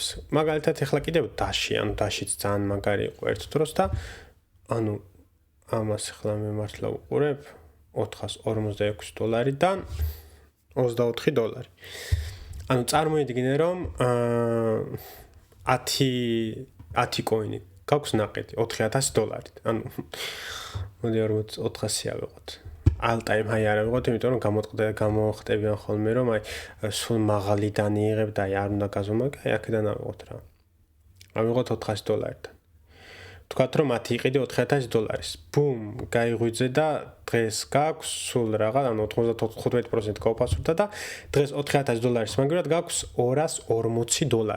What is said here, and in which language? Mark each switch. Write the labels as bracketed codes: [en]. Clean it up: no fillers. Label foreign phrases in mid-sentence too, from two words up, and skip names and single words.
[ka] მაგალითად ახლა კიდევ Dash-ი, ანუ Dash-იც ძალიან მაგარი იყო ერთ დროს და ანუ ამას ახლა მე მართლა უყურებ $446-დან $24. ანუ წარმოიდგინე რომ 10 coin-ი გაქვს ნაყიდი $4000. ანუ მოდი 400 ავიღოთ. [en] all time high [ka] არ ავიღოთ, იმიტომ რომ გამოხტებიან ხოლმე რომ აი სულ მაღალიდან იღებ და აი არ უნდა გაზომაგე, აი აქედან ავიღოთ რა. ავიღოთ $400-დან. ვთქვათ რომ 10 იყიდე $4000. ბუმ, გაიღვიძე და დღეს გაქვს სულ რაღაც, ანუ 95% გაუფასურდა და დღეს $4000-ის მაგალითად გაქვს $240.